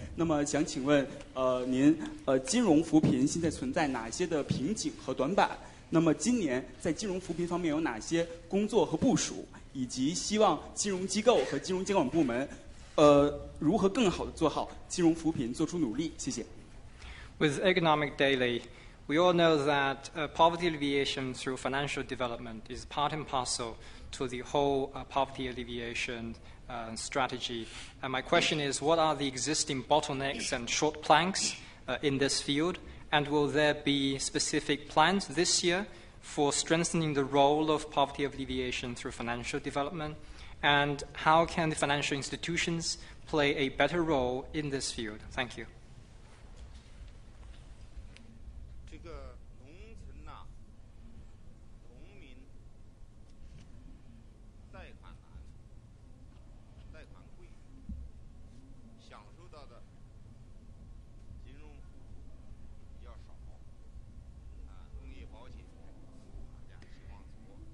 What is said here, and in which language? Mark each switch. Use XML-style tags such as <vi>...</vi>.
<zh>那么想请问您，金融扶贫现在存在哪些的瓶颈和短板？那么今年在金融扶贫方面有哪些工作和部署，以及希望金融机构和金融监管部门如何更好地做好金融扶贫做出努力？谢谢。</zh> <en>With Economic Daily, we all know that poverty alleviation through financial development is part and parcel to the whole poverty alleviation strategy. And my question is, what are the existing bottlenecks and short planks in this field? And will there be specific plans this year for strengthening the role of poverty alleviation through financial development? And how can the financial institutions play a better role in this field? Thank you.</en> <zh>这个农村呐，农民贷款难，贷款贵，享受到的金融服务比较少，农业保险大家希望做。</zh>